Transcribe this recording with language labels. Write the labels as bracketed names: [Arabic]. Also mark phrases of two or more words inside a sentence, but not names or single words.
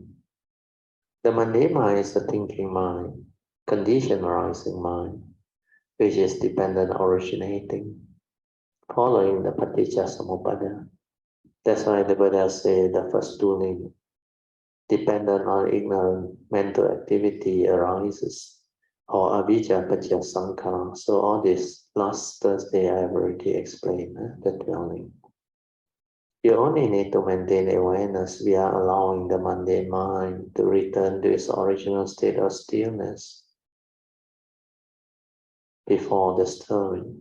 [English] The mundane mind is the thinking mind, conditioned arising mind, which is dependent originating, following the paticca-samuppada. That's why the Buddha said the first tooling, dependent on ignorant mental activity arises, or [Pali] avijja paccaya sankhara. [English] So all this last Thursday I have already explained the dwelling. You only need to maintain awareness via allowing the mundane mind to return to its original state of stillness before the stirring.